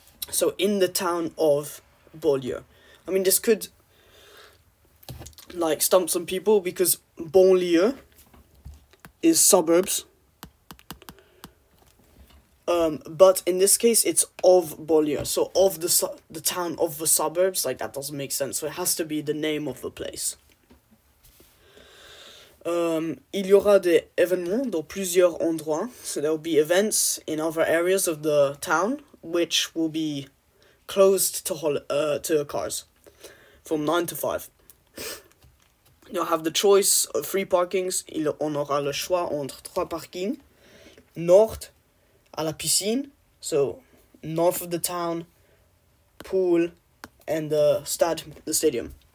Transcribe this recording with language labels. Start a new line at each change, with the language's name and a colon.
English: So, in the town of Beaulieu. I mean, this could like stump some people because banlieue is suburbs. But in this case, it's of Beaulieu, so of the town of the suburbs. Like, that doesn't make sense. So it has to be the name of the place.
French: Il y aura des événements dans plusieurs endroits.
English: So there will be events in other areas of the town, which will be closed to cars from 9 to 5. You'll have the choice of 3 parkings.
French: On aura le choix entre 3 parkings. Nord à la piscine,
English: so north of the town, pool, and the stadium.